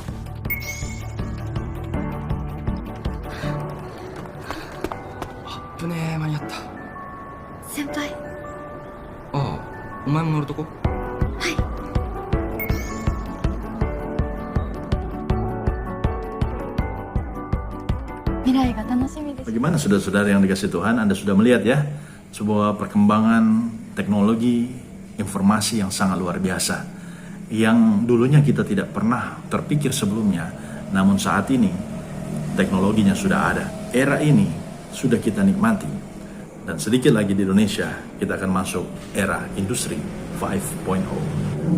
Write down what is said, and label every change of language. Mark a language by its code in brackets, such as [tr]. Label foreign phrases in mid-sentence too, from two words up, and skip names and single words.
[ja] 危ねえ、間に合った。先輩。ああ、お前も乗るとこ？未来が楽しみです。 [id] Bagaimana saudara-saudara yang dikasih Tuhan, Anda sudah melihat ya sebuah perkembangan teknologi informasi yang sangat luar biasa yang dulunya kita tidak pernah terpikir sebelumnya, namun saat ini teknologinya sudah ada. Era ini sudah kita nikmati dan sedikit lagi di Indonesia kita akan masuk era industri 5.0.